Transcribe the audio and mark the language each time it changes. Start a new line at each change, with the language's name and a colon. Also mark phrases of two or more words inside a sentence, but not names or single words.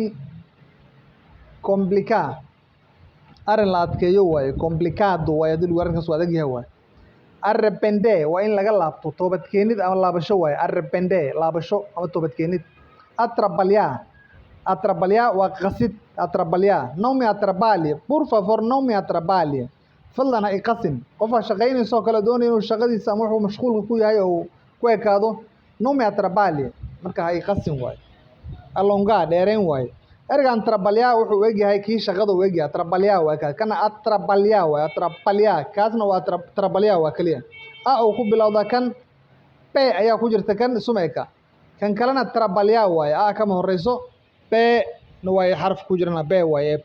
Somali: Complicar arrin la adkeeyo waaye. Complicado waaye haddii lagu arrinkaas waa adag yahay waaye. Arrepender waa in laga laabto. Toobadkeenid ama laabasho waaye. Arrepender laabasho ama toobadkeenid. Atrapalhar waa qasid.
Portuguese: Atrapalhar não me atrapalhe, por favor não me atrapalhe.
Somali: Fadlan ha i qasin. Qofka shaqaynaysa oo kale doonaya inuu shaqadiisa ama wuxuu mashquulka ku yahay oo ku ekaado.
Portuguese: Não me atrapalhe
Somali: marka ha i qasin waaye. Alongar dheerayn waaye. Ereygan atrapalhar wuxuu u egyahay kii shaqada u egyahay. Atrapalhar waa kaas. Kana atrapalhar waaye. Atrapalhar kaasna waa atrapalhar waa kaliya. Uu ku bilowda kan p ayaa ku jirta kan isuma eka. Kan kalena atrapalhar waaye. Kama horeyso p na waaye xaraf ku jirana b waaye.